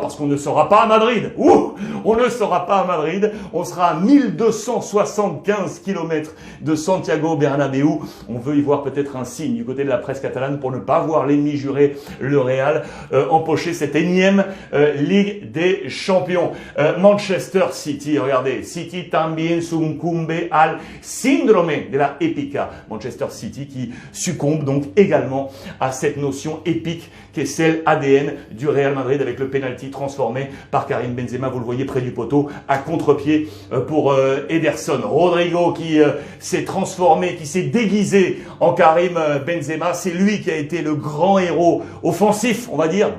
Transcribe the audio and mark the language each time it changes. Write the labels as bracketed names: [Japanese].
[French] Parce qu'on ne sera pas à Madrid. On ne sera pas à Madrid. On sera à 1275 km de Santiago Bernabéu. On veut y voir peut-être un signe du côté de la presse catalane pour ne pas voir l'ennemi juré, le Real, empocher cette énième Ligue des Champions. [Spanish] Manchester City, [French] regardez, [Spanish] City también sucumbe al síndrome de la épica. [French] Manchester City qui succombe donc également à cette notion épique qui est celle ADN du Real Madrid avec le penalty transformé par Karim Benzema, vous le voyez près du poteau, à contre-pied pour Ederson. Rodrigo qui s'est transformé, qui s'est déguisé en Karim Benzema, c'est lui qui a été le grand héros offensif, on va dire.